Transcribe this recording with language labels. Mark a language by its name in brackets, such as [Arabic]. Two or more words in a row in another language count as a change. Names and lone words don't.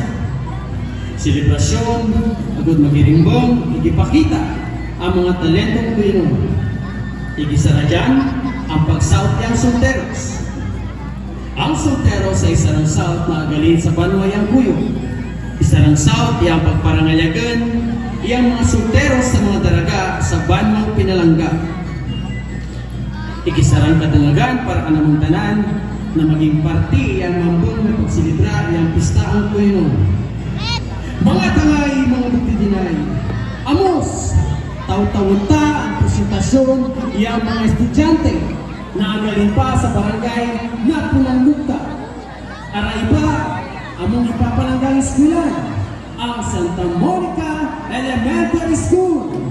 [Cuyonon] Selebrasyon na gud magirimbong, igipakita ang mga talentong Panginoon. Igisara dyan ang pagsaot ng solteros. Ang solteros ay isa ng saot na agalin sa banwayang Puyo. Isa ng saot iyang pagparangalyagan, iyang mga solteros sa mga daraga sa banwang pinalangga. Igisarang kadungagan para kanamong tanan na maging parti iyang mambong na pagsilibra iyang pista ang Panginoon. Mga tangay, mga butidinay, amos! Taw-tawon ta ang presentasyon iyang mga estudyante na agaling pa sa barangay na Punangmukta. Aray pa, among ipapalanggang eskwelahan, ang Santa Monica Elementary School.